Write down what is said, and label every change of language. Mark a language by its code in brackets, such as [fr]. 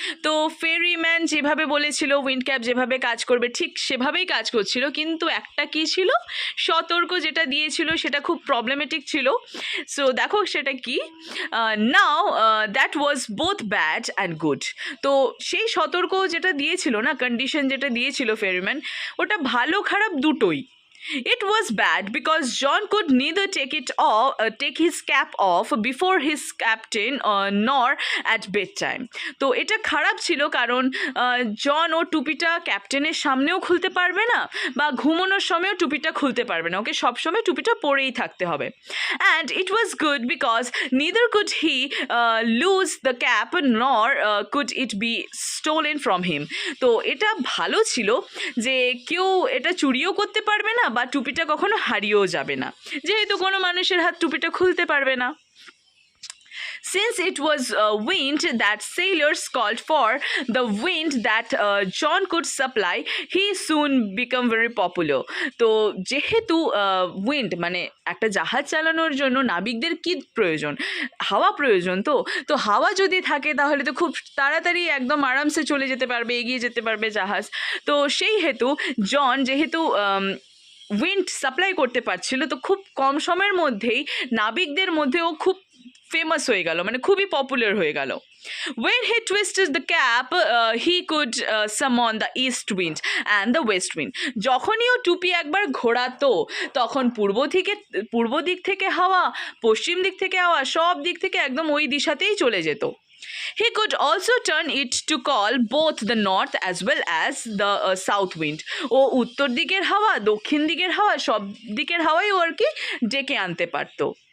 [bn] তো ফেরিম্যান যেভাবে বলেছিল উইন্ডক্যাপ যেভাবে কাজ করবে ঠিক সেভাবেই কাজ করছিল, কিন্তু একটা কি ছিল, সতর্ক যেটা দিয়েছিল সেটা খুব প্রবলেমেটিক ছিল। সো দেখো সেটা কি, [en] Now that was both bad and good. [bn] তো সেই সতর্ক যেটা দিয়েছিল না, কন্ডিশন যেটা দিয়েছিল ফেরিম্যান, ওটা ভালো খারাপ দুটোই। [en] It was bad because John could neither take his cap off before his captain nor at bedtime. [bn] তো এটা খারাপ ছিল কারণ জন ও টুপিটা ক্যাপ্টেনের সামনেও খুলতে পারবে না বা ঘুমানোর সময়ও টুপিটা খুলতে পারবে না, ওকে সবসময় টুপিটা পরেই থাকতে হবে। [en] And it was good because neither could he lose the cap nor could it be stolen from him. [bn] তো এটা ভালো ছিল যে কেউ এটা চুরিও করতে পারবে না বা টুপিটা কখনো হারিয়েও যাবে না, যেহেতু কোনো মানুষের হাত টুপিটা খুলতে পারবে না। [en] Since it was wind that sailors called for, the wind that John could supply, he soon became very popular. [bn] তো যেহেতু উইন্ড মানে একটা জাহাজ চালানোর জন্য নাবিকদের কি প্রয়োজন, হাওয়া প্রয়োজন। তো হাওয়া যদি থাকে তাহলে তো খুব তাড়াতাড়ি একদম আরামসে চলে যেতে পারবে, এগিয়ে যেতে পারবে জাহাজ। তো সেই হেতু জন যেহেতু উইন্ড সাপ্লাই করতে পারছিল, তো খুব কম সময়ের মধ্যেই নাবিকদের মধ্যেও খুব ফেমাস হয়ে গেল, মানে খুবই পপুলার হয়ে গেল। [en] When he twisted the cap, he could summon the east wind and the west wind. [bn] যখনই ও টুপি একবার ঘোরাতো তখন পূর্ব দিক থেকে হাওয়া, পশ্চিম দিক থেকে হাওয়া, সব দিক থেকে একদম ওই দিশাতেই চলে যেত। [en] He could also turn it to call both the north as well as the south wind. [bn] ও উত্তর দিকের হাওয়া, দক্ষিণ দিকের হাওয়া, সব দিকের হাওয়াই ও আর কি ডেকে আনতে পারতো।